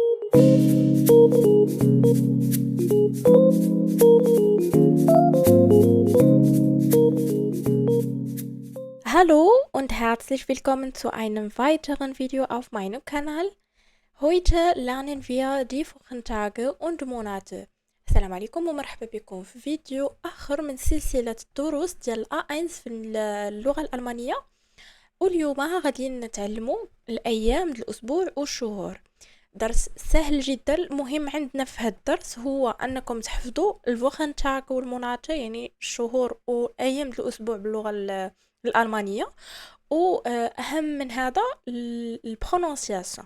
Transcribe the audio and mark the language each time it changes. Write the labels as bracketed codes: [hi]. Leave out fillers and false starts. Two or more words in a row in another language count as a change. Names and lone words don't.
[de] Hallo und herzlich willkommen zu einem weiteren Video auf meinem Kanal. Heute lernen wir die Wochentage und Monate. [ar] السلام عليكم ومرحبا بكم في فيديو آخر من سلسلة دروس ديال A1 في اللغة الألمانية. واليوم غادي نتعلموا الأيام الأسبوع والشهور. درس سهل جدا. مهم عندنا في هذا الدرس هو أنكم تحفظوا الوخنتاغ والموناتة، يعني الشهور وأيام الأسبوع باللغة الألمانية، وأهم من هذا البرونونسياسيون.